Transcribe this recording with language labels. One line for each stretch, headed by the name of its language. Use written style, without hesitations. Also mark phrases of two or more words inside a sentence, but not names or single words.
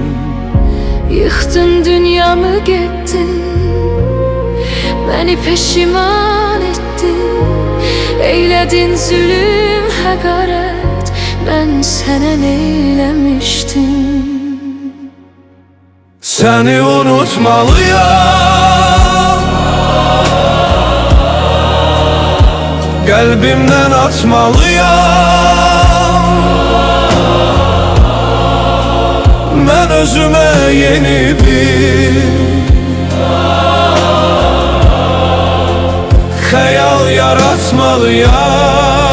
Turkish: Yıktın dünyamı gittin, beni peşiman ettin.
Azerbaijani: Eyledin zulüm, həqarət, mən sənə neyləmişdim? Səni unutmalıyam,
Turkish: kalbimden atmalıyam. Ben özüme yeni bir hayal yaratmalıyam.